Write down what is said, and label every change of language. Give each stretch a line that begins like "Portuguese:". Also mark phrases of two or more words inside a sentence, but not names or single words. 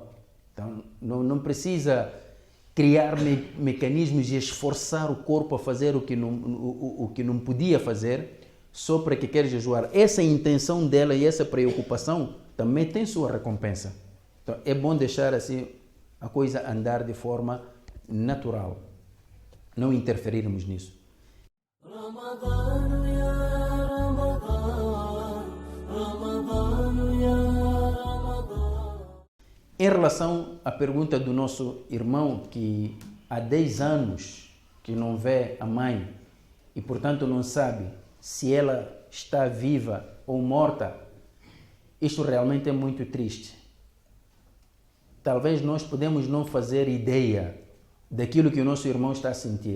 Portuguese: Então, não precisa criar mecanismos e esforçar o corpo a fazer o que não podia fazer só para que quer jejuar. Essa intenção dela e essa preocupação também tem sua recompensa. Então, é bom deixar assim a coisa andar de forma natural. Não interferirmos nisso.
Arabic: رمضان يا رمضان رمضان يا رمضان.
Portuguese: Em relação à pergunta do nosso irmão que há 10 anos que não vê a mãe e, portanto, não sabe se ela está viva ou morta, isto realmente é muito triste. Talvez nós podemos não fazer ideia daquilo que o nosso irmão está a sentir.